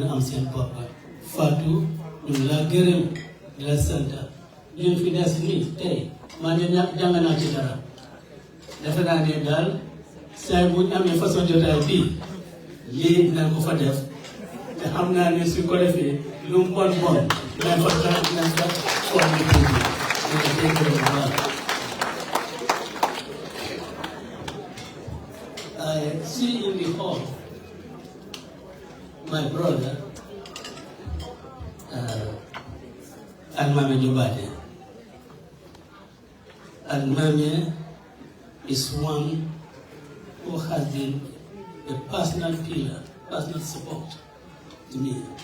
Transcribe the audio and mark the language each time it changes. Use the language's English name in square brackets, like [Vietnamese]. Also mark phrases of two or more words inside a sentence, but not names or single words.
[Wolof] a am seen bopp Fatou ñu ngi laa gërëm di la sant ñun fi des nii tey maa ngi jàng naa ci dara defe naa ne daal saa bu ñu amee façon jotaay bii lii dinañ ko fa def te xam naa ne su ko defee lu mu bon dinañ fa xool [English] I see in the hall my brother [Wolof] 𝒂𝒄𝒄𝒏𝒆𝒍. [English] 𝒂𝒄𝒄𝒏 is one who has been a personal pillar, personal support to me.